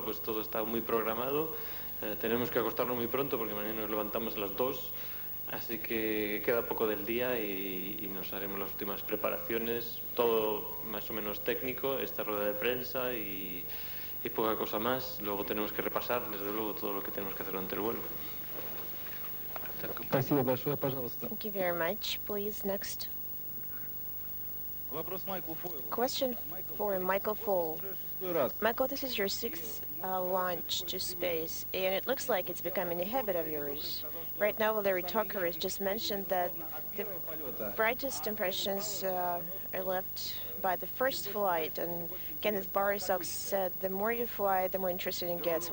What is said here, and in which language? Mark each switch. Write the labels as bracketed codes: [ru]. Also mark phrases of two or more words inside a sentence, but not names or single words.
[es] Pues todo está muy programado. Tenemos que acostarnos muy pronto porque mañana nos levantamos a las 2 Así que queda poco del día y nos haremos las últimas preparaciones, todo más o menos técnico, esta rueda de prensa y poca cosa más. Luego tenemos que repasar, desde luego, todo lo que tenemos que hacer durante el vuelo. [ru] Спасибо большое, пожалуйста. [en] Thank you very much. Please, next. Question for Michael Foale. Michael, this is your sixth launch to space, and it looks like it's becoming a habit of yours. Right now, Valery Tucker has just mentioned that the brightest impressions are left by the first flight, and Kenneth Borisov said the more you fly, the more interesting it gets.